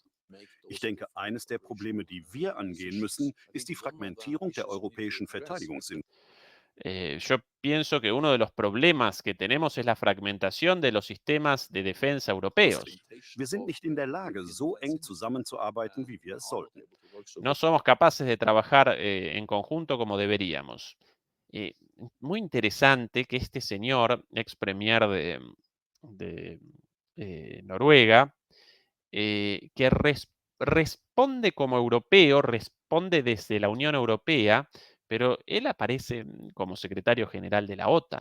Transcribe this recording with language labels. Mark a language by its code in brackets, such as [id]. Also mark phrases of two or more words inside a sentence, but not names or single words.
[de] Ich denke, eines der Probleme, die wir angehen müssen, ist die Fragmentierung der europäischen Verteidigungsindustrie. [es] Yo pienso que uno de los problemas que tenemos es la fragmentación de los sistemas de defensa europeos. [de] Wir sind nicht in der Lage, so eng zusammenzuarbeiten, wie wir es sollten. [es] No somos capaces de trabajar en conjunto como deberíamos. Muy interesante que este señor, ex premier de Noruega, que responde como europeo, responde desde la Unión Europea, pero él aparece como secretario general de la OTAN.